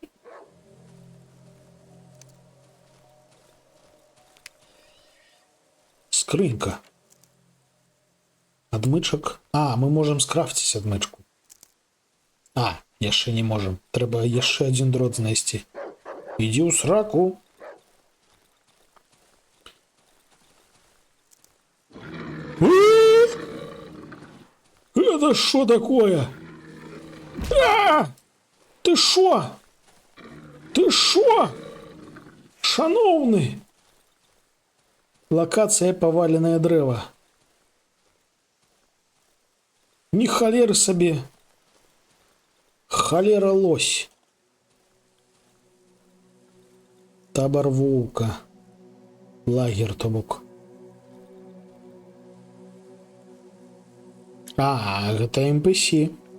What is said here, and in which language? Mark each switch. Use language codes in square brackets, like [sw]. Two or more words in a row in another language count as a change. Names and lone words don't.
[be] Скрынька. Адмычак. Мы можам скрафціць адмычку. Яшчэ не можам. Трэба яшчэ адзін дрот знайсці. Ідзі ў сраку. [ru] Это что такое? Ты шо? Ты шо? [be] Шановны! [ru] Локация поваленное древо. [be] Ні халеры сабе. Халера лось. Табор воўка. Лагер, то бок. Гэта NPC.